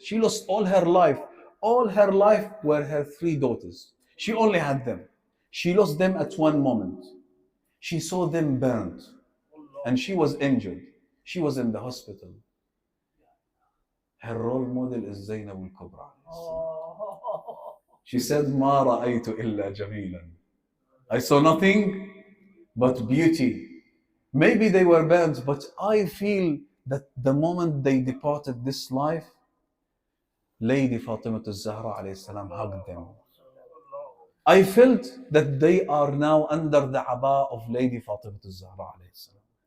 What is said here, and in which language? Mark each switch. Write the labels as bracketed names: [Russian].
[English] She lost all her life. All her life were her 3 daughters. She only had them. She lost them at one moment. She saw them burned. And she was injured. She was in the hospital. Her role model is Zainab al-Kubra. She said, [Arabic] ما رأيت إلا جميلا. [English] I saw nothing but beauty. Maybe they were burned, but I feel that the moment they departed this life, Lady Fatima al-Zahra alayhi salam hugged them. I felt that they are now under the aba of Lady Fatima al-Zahra alayhi salam.